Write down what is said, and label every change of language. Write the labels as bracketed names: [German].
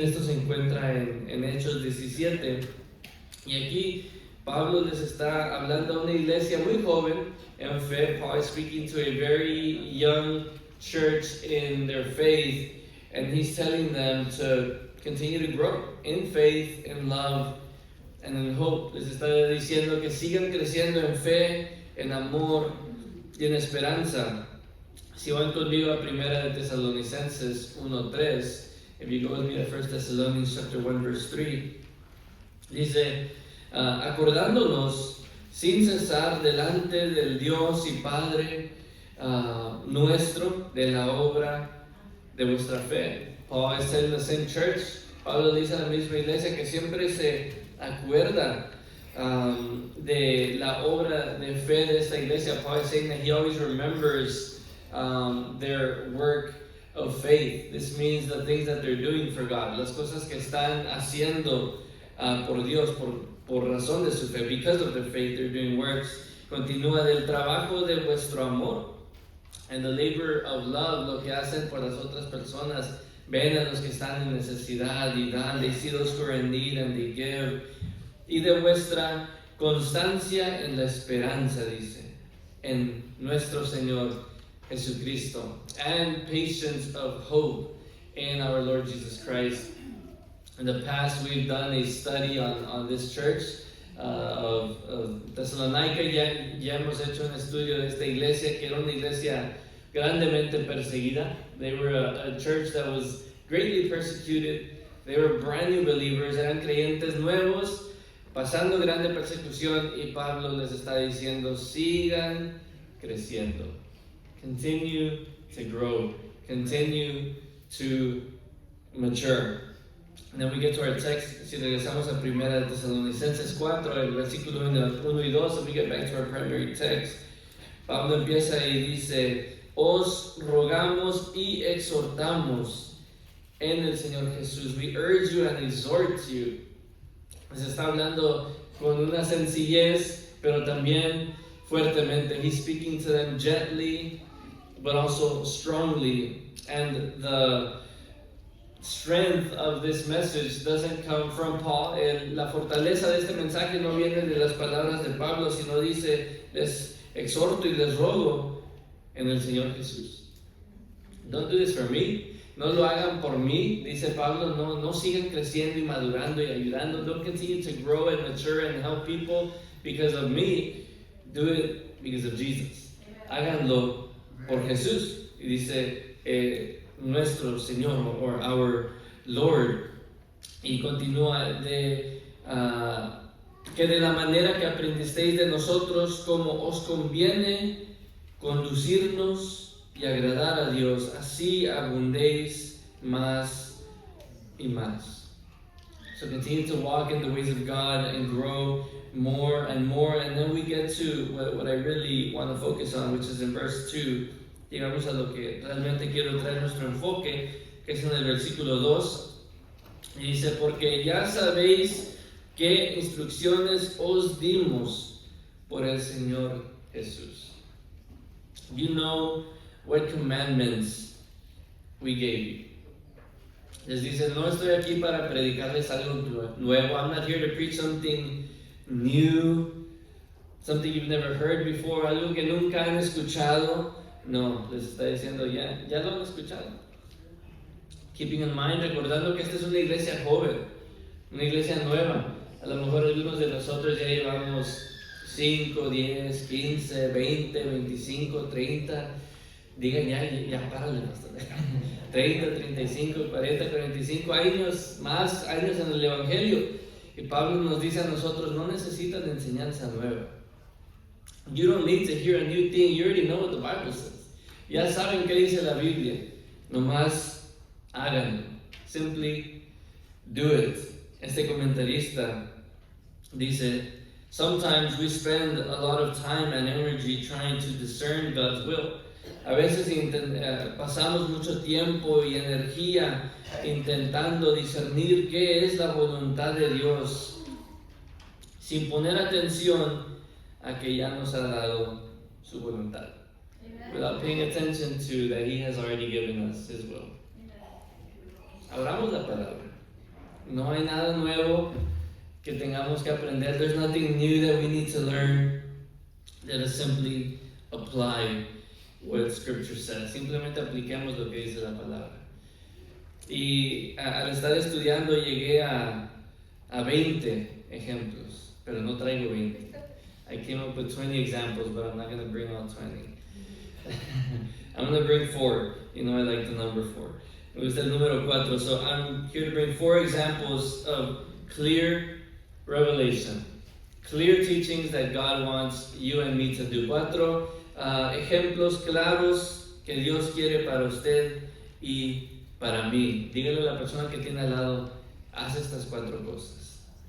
[Spanish] Esto se encuentra en Hechos 17. Y aquí Pablo les está hablando a una iglesia muy joven en fe. [English] Paul is speaking to a very young church in their faith, and he's telling them to continue to grow in faith, in love, and in hope. [Spanish] Les está diciendo que sigan creciendo en fe, en amor y en esperanza. Si van conmigo a Primera de Tesalonicenses 1:3, [English] if you go with me to 1 Thessalonians chapter 1 verse 3, [Spanish] dice, acordándonos sin cesar delante del Dios y Padre nuestro de la obra de vuestra fe. [English] Paul is telling the same church, [Spanish] Pablo dice a la misma iglesia que siempre se acuerda de la obra de fe de esta iglesia. [English] Paul is saying that he always remembers their work of faith. This means the things that they're doing for God, [Spanish] las cosas que están haciendo por Dios, por razón de su fe. [English] Because of their faith, they're doing works. [Spanish] Continúa, del trabajo de vuestro amor [English] and the labor of love, [Spanish] lo que hacen por las otras personas. Ven a los que están en necesidad y dan. [English] They see those who are in need and they give. [Spanish] Y de vuestra constancia en la esperanza, dice, en nuestro Señor Jesucristo, [English] and patience of hope in our Lord Jesus Christ. In the past, we've done a study on this church of Thessalonica. [Spanish] Ya hemos hecho un estudio de esta iglesia, que era una iglesia grandemente perseguida. [English] They were a church that was greatly persecuted. They were brand new believers, [Spanish] eran creyentes nuevos, pasando grande persecución, y Pablo les está diciendo, sigan creciendo. [English] Continue to grow. Continue to mature. And then we get to our text. [Spanish] Si regresamos a Primera de Tesalonicenses 4, el versículo 1 y 2, [English] and we get back to our primary text, [Spanish] Pablo empieza y dice, os rogamos y exhortamos en el Señor Jesús. [English] We urge you and exhort you. [Spanish] Se está hablando con una sencillez, pero también fuertemente. [English] He's speaking to them gently, but also strongly. And the strength of this message doesn't come from Paul. [Spanish] La fortaleza de este mensaje no viene de las palabras de Pablo, sino dice, les exhorto y les rogo en el Señor Jesús. [English] Don't do this for me. [Spanish] No lo hagan por mí, dice Pablo. No sigan creciendo y madurando y ayudando. [English] Don't continue to grow and mature and help people because of me. Do it because of Jesus. [Spanish] Háganlo por Jesús. Y dice nuestro Señor, [English] or our Lord. [Spanish] Y continúa que de la manera que aprendisteis de nosotros, como os conviene conducirnos y agradar a Dios, así abundéis más y más. [English] So continue to walk in the ways of God and grow more and more. And then we get to what I really want to focus on, which is in verse 2. [Spanish] Llegamos a lo que realmente quiero traer nuestro enfoque, que es en el versículo 2. Y dice, porque ya sabéis qué instrucciones os dimos por el Señor Jesús. [English] You know what commandments we gave you. [Spanish] Les dice, no estoy aquí para predicarles algo nuevo. [English] I'm not here to preach something new, something you've never heard before, [Spanish] algo que nunca han escuchado. No, les está diciendo, ya lo han escuchado. [English] Keeping in mind, [Spanish] recordando que esta es una iglesia joven, una iglesia nueva. A lo mejor algunos de nosotros ya llevamos 5, 10, 15, 20, 25, 30. Digan ya párale, pastor. 30, 35, 40, 45 años, más años en el Evangelio. Y Pablo nos dice a nosotros, no necesitan enseñanza nueva. [English] You don't need to hear a new thing. You already know what the Bible says. [Spanish] Ya saben qué dice la Biblia. Nomás háganlo. [English] Simply do it. [Spanish] Este comentarista dice, [English] sometimes we spend a lot of time and energy trying to discern God's will. [Spanish] A veces pasamos mucho tiempo y energía intentando discernir qué es la voluntad de Dios, sin poner atención a que ya nos ha dado su voluntad. [English] Without paying attention to that He has already given us His will. [Spanish] Abramos la palabra. No hay nada nuevo que tengamos que aprender. [English] There's nothing new that we need to learn. Let us simply apply what Scripture says. [Spanish] Simplemente apliquemos lo que dice la palabra. Y al estar estudiando llegué a 20 ejemplos, pero no traigo 20. [English] I came up with 20 examples, but I'm not going to bring all 20. I'm going to bring 4. You know I like the number 4. [Spanish] Me gusta el número 4. [English] So I'm here to bring 4 examples of clear revelation. Clear teachings that God wants you and me to do. [Spanish] 4 ejemplos claros que Dios quiere para usted y para mí. Dígale a la persona que tiene al lado, haz estas 4 cosas.